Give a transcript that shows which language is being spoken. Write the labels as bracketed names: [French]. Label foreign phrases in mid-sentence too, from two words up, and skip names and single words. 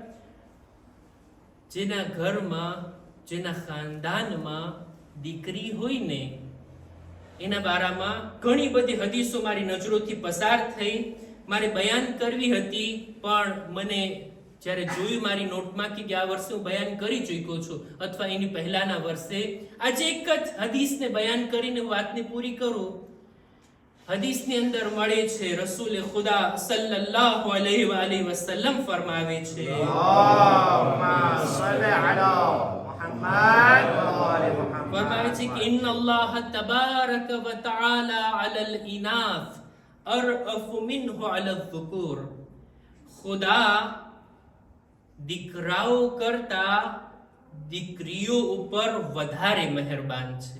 [Gujarati] ખરેખર જેના ઘરમાં જેના ખાનદાનમાં દીકરી હોય ને એના બારામાં ઘણી બધી હદીસો મારી નજરોથી પસાર થઈ, મારે બયાન કરવી હતી, પણ મને જ્યારે જોયું મારી નોટમાં કે આ વર્ષે હું બયાન કરી ચૂક્યો છું અથવા એની પહેલાના વર્ષે, આજે એક જ હદીસને બયાન કરીને વાતને પૂરી કરું. હદીસની અંદર મળે છે, રસૂલ ખુદા [Arabic] صلى الله عليه وآله وسلم [Gujarati] ફરમાવે છે, [Arabic] اللهم صل على محمد وآل محمد. [Gujarati] ફરમાવે છે કે [Arabic] إن الله تبارك وتعالى على الإناث أرأف منه على الذكور. [Gujarati] ખુદા દીકરાઓ કરતા દીકરીઓ ઉપર વધારે મહેરબાન છે.